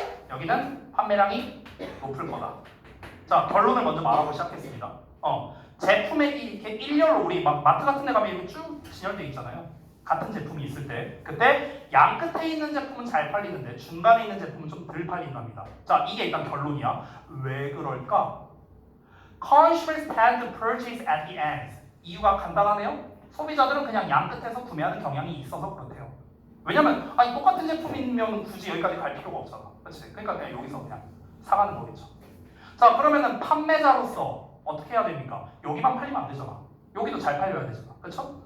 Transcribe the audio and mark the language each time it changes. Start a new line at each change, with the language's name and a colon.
Korean: 여기는 판매량이 높을 거다. 자, 결론을 먼저 말하고 시작했습니다. 제품의 이렇게 일렬로 우리 마트 같은 데 가면 이렇게 쭉 진열돼 있잖아요. 같은 제품이 있을 때 그때 양 끝에 있는 제품은 잘 팔리는데 중간에 있는 제품은 좀 덜 팔린답니다. 자, 이게 일단 결론이야. 왜 그럴까?
English: Consumers tend to purchase at the ends.
Korean: 이유가 간단하네요. 소비자들은 그냥 양 끝에서 구매하는 경향이 있어서 그렇대요. 왜냐면 똑같은 제품이면 굳이 여기까지 갈 필요가 없잖아. 그렇지? 그러니까 그냥 여기서 그냥 사가는 거겠죠. 자, 그러면은 판매자로서 어떻게 해야 됩니까? 여기만 팔리면 안 되잖아. 여기도 잘 팔려야 되잖아. 그렇죠?